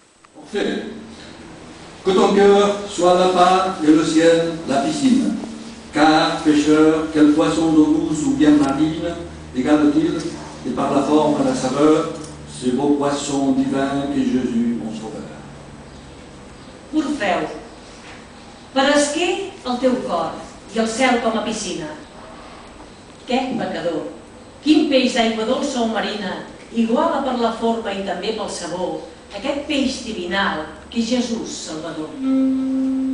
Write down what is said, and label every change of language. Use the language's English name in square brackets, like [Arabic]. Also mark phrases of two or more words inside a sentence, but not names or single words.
[French] Fait. Que ton cœur soit la part et le ciel la piscine. Car, pêcheur, quel poisson d'eau douce ou bien marine égale-t-il, et par la forme et la saveur, ce beau poisson divin qu'est Jésus, mon sauveur. [Catalan] Orfeu, peresquer el teu cor i el cel com a piscina. Què, pecador? Quin peix d'aigua dolça o marina iguala per la forma i també pel sabor aquest peix divinal que és Jesús Salvador.